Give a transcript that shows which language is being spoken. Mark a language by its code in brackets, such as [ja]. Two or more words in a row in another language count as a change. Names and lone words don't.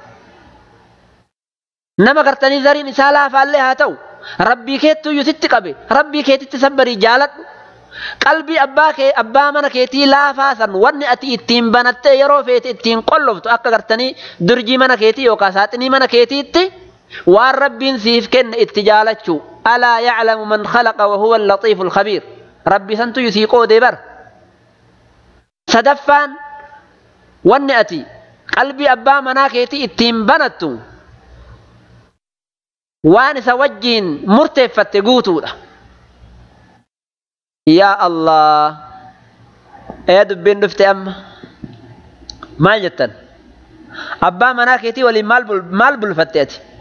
[om] nama gartanii zariin isaa laafaallee haa ta'u rabbii keettuyyu sitti qabe rabbii keetitti sabbarii jaaladhu qalbii abbaa mana keetii laafaa san wanni ati ittiin banattee yeroo feete ittiin qolloftu akka gartanii durjii mana keetii yookaan saaxinii mana keetiitti waan rabbiin siif kenne itti jaalachuu [ar] ألا يعلم من خلق وهو اللطيف الخبير [om] rabbi santu yusii qoodee bar sadaffaan wanni ati qalbii abbaa manaa keetii ittiin banattu waan isa wajjiin murteeffatte guutuudha yaa Allah dubbiin dhufte amma maal jettan abbaa manaa keetii waliin maal bulfatte ati